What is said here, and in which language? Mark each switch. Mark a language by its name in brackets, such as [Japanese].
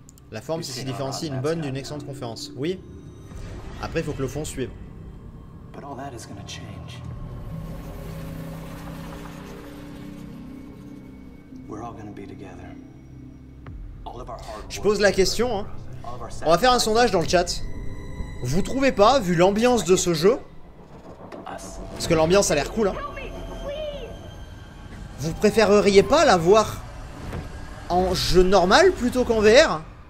[French] La forme, c'est s'y différencie une bonne d'une excellente conférence. Oui. Après, il faut que le fond suive. [English] But all that is gonna change. We're all gonna be together. All of our hard work. [French] Je pose la question, hein. On va faire un sondage dans le chat. Vous trouvez pas, vu l'ambiance de ce jeu, parce que l'ambiance a l'air cool, hein, vous préféreriez pas la voir en jeu normal plutôt qu'en VR?